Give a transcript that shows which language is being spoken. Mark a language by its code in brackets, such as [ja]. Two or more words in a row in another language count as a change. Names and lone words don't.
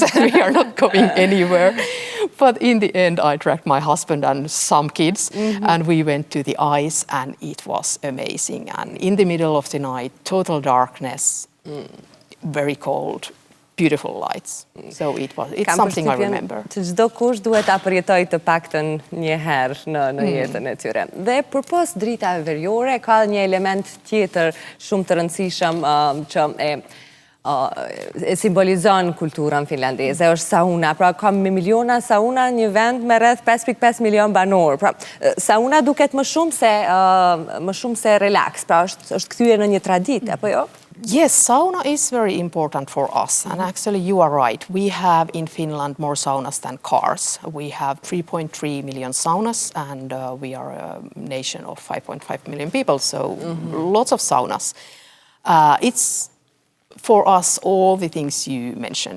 [en] We are not going anywhere. But in the end, I dragged my husband and some kids, and we went to the ice, and it was amazing. And in the middle of the night, total darkness, very cold, beautiful lights. So it's something I remember. [sq] Të çdo kush duhet ta përjetoj të paktën një herë në jetën e tyre. Dhe përpos dritave veriore ka një element tjetër shumë të rëndësishëm që e simbolizon kulturën finlandeze, është sauna. Pra ka miliona sauna një vend me rreth 5.5 milion banor. Pra sauna duket më shumë se relax, pra është kthyer në një traditë, apo jo? [en] Yes, sauna is very important for us. And actually, you are right. We have in Finland more saunas than cars. We have 3.3 million saunas, and we are a nation of 5.5 million people, so lots of saunas. It's, for us, all the things you mentioned.